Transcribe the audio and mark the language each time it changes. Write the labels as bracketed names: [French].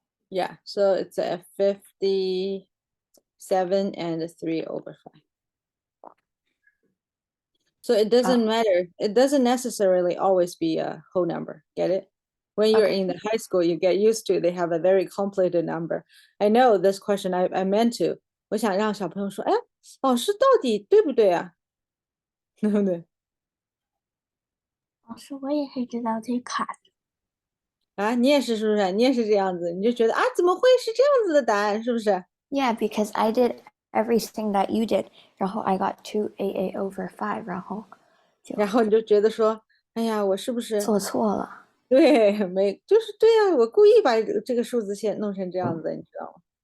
[English] yeah. So it's a 57 and a 3 over 5. So it doesn't matter. It doesn't necessarily always be a whole number. Get it? When you're Okay. in the high school, you get used to they have a very complicated number. I know this question I meant to. [Chinese] 我想让小朋友说，哎，老师到底对不对啊？对不对？老师，我也可以知道这卡。啊，你也是是不是？你也是这样子，你就觉得啊，怎么会是这样子的答案？是不是？ [English] Yeah, because I did everything that you did, [Chinese] 然后 [English] I got 288 over 5, 然后 [Chinese] 然后你就觉得说，哎呀，我是不是做错了。对没？就是对呀、我故意把这个数字线弄成这样子的，你知道吗？